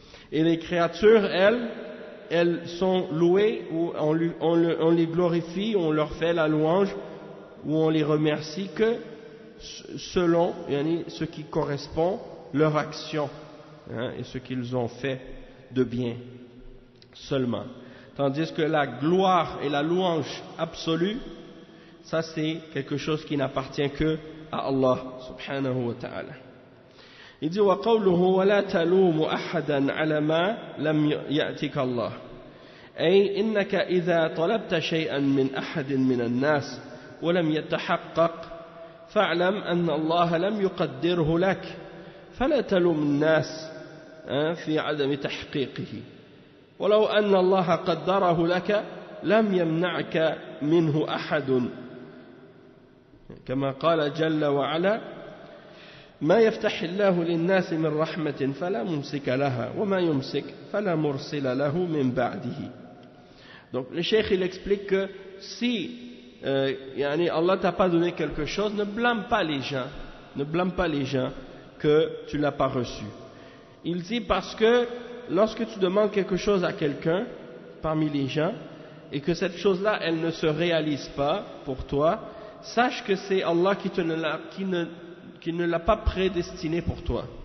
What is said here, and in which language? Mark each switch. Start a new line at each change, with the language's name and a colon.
French: Et les créatures, elles sont louées, ou on les glorifie, on leur fait la louange, ou on les remercie que selon ce qui correspond leur action, hein, et ce qu'ils ont fait de bien seulement. Tandis que la gloire et la louange absolue, ça c'est quelque chose qui n'appartient que à Allah subhanahu wa ta'ala. Il dit
Arabic: وَقَوْلُهُ وَلَا تَلُومُ أَحَدًا عَلَى مَا لَمْ يَأْتِكَ اللَّهُ، أي إنك إذا طلبت شيئا من أحد من الناس ولم يتحقق فاعلم أن الله لم يقدره لك، فلا تلوم الناس في عدم تحقيقه، ولو أن الله قدره لك لم يمنعك منه أحد، كما قال جل وعلا ما يفتح الله للناس من رحمة فلا ممسك لها وما يمسك فلا مرسل له من بعده.
French: Donc le cheikh il explique que si Allah t'a pas donné quelque chose, ne blâme pas les gens que tu l'as pas reçu. Il dit parce que lorsque tu demandes quelque chose à quelqu'un parmi les gens et que cette chose-là elle ne se réalise pas pour toi, sache que c'est Allah qui ne l'a pas prédestiné pour toi.